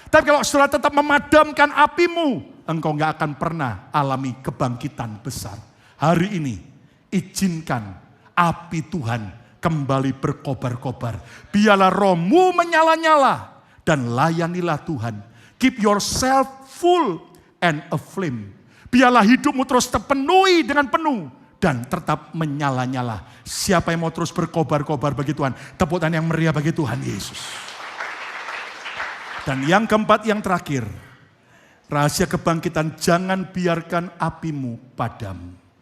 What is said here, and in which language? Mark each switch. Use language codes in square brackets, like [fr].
[id] Tapi kalau saudara tetap memadamkan apimu, engkau gak akan pernah alami kebangkitan besar. Hari ini, izinkan api Tuhan kembali berkobar-kobar. Biarlah rohmu menyala-nyala dan layanilah Tuhan. [en] Keep yourself full and aflame. [id] Biarlah hidupmu terus terpenuhi dengan penuh dan tetap menyala-nyala. Siapa yang mau terus berkobar-kobar bagi Tuhan? Tepuk tangan yang meriah bagi Tuhan Yesus. Dan yang keempat, yang terakhir, rahasia kebangkitan, jangan biarkan apimu padam.